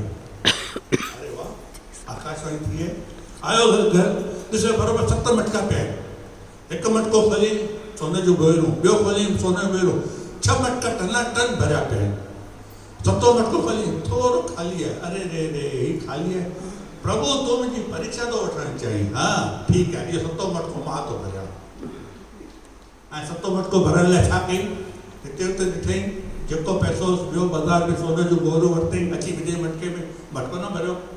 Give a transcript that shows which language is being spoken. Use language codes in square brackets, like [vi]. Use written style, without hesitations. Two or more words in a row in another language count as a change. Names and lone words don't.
[sd] अरे वाह, आकाशवाणी थी आयो घर, ॾिसो बराबरि 7 मटका पिया आहिनि, हिकु मटको खोली सोने जो बोइरो, ॿियो खोली सोने जो बोइरो, 6 मटका टन भरिया पिया आहिनि। 7 मटको खोली थोरो ख़ाली आहे, अरे रे रे ही ख़ाली आहे, प्रभु तूं मुंहिंजी परीक्षा तो वठणु चाहीं, हाँ ठीकु आहे, इहो 7 मटको मां थो भरियां। ऐं 7 मटको भरण लाइ छा कई, हिते हुते ॾिठई, जेको पैसो ॿियो बाज़ार में सोने जो बोरो वरितई, अची ॿिए मटके में मटको न भरियो।